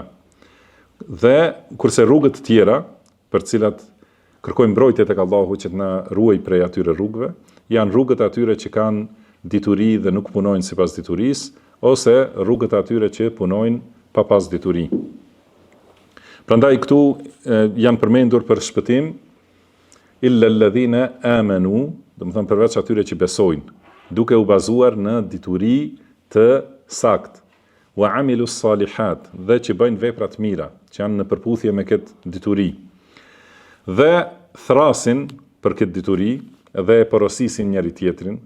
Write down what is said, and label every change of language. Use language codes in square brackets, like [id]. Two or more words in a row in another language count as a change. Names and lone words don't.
[sq] Dhe kurse rrugët të tjera, për cilat kërkojmë mbrojtje tek Allahu që të na ruaj prej atyre rrugëve, janë rrugët atyre që kanë dituri dhe nuk punojnë sipas diturisë, ose rrugët atyre që punojnë pa pas dituri. Prandaj këtu janë përmendur për shpëtim [ar] إلا الذين آمنوا, [sq] do të thonë përveç atyre që besojnë, duke u bazuar në dituri të sakt, [ar] وعملوا الصالحات, [sq] dhe që bëjnë vepra të mira, që janë në përputhje me këtë dituri, dhe thrasin për këtë dituri, dhe e porosisin njëri tjetrin,